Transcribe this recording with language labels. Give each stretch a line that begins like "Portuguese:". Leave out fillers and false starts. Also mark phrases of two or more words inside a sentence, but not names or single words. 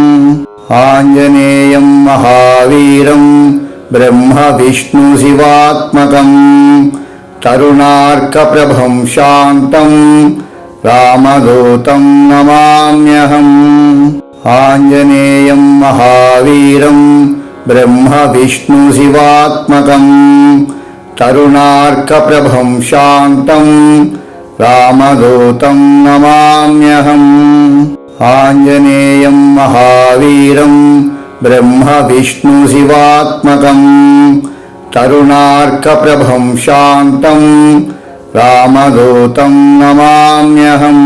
Sanskrit: ఆంజనేయం మహావీరం బ్రహ్మ విష్ణు శివాత్మకం తరుణార్కప్రభం శాంతం రామదూతం నమామ్యహం. ఆంజనేయం మహావీరం బ్రహ్మ విష్ణు శివాత్మకం तरुणार्कप्रभं शान्तं रामदूतं नमाम्यहम्। आञ्जनेयं महावीरं ब्रह्मविष्णुशिवात्मकं तरुणार्कप्रभं शान्तं रामदूतं नमाम्यहम्।